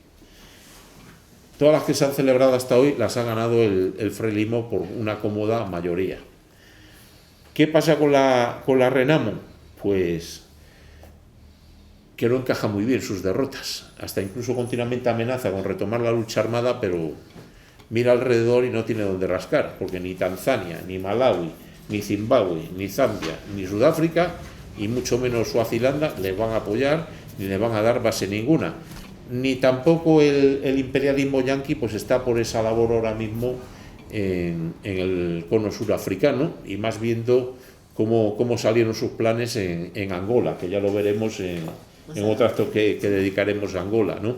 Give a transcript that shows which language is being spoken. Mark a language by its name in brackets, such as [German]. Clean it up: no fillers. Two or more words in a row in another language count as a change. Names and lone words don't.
[Spanish] Todas las que se han celebrado hasta hoy las ha ganado el Frelimo por una cómoda mayoría. ¿Qué pasa con la Renamo? Pues que no encaja muy bien sus derrotas. Hasta incluso continuamente amenaza con retomar la lucha armada, pero mira alrededor y no tiene dónde rascar, porque ni Tanzania, ni Malawi, ni Zimbabue, ni Zambia, ni Sudáfrica, y mucho menos Suazilanda, le van a apoyar ni le van a dar base ninguna. Ni tampoco el imperialismo yanqui pues está por esa labor ahora mismo en el cono surafricano, y más viendo cómo salieron sus planes en Angola, que ya lo veremos en otro acto que dedicaremos a Angola, ¿no?